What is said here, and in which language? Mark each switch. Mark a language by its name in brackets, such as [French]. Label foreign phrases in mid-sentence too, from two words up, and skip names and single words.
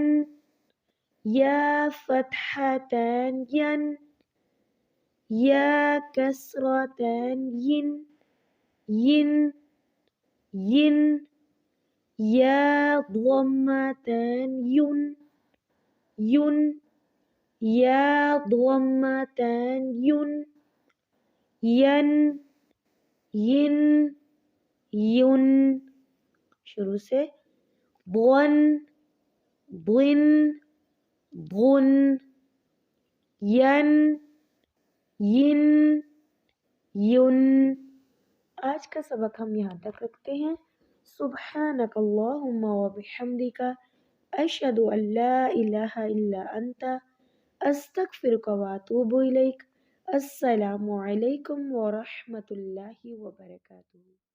[Arabic] یا فتحتان ین یا کسرتان ین ین ین یا ضمتان ین ین یا ضمتان ین ین ین ین۔ [Urdu] شروع سے [Arabic] ضن ضن ضن ین ین ین۔ [Urdu] آج کا سبق ہم یہاں تک رکھتے ہیں۔ [Arabic] سبحانک اللہم وبحمدک اشہد ان لا الہ الا انت استغفرک واتوب الیک۔ السلام علیکم ورحمۃ اللہ وبرکاتہ۔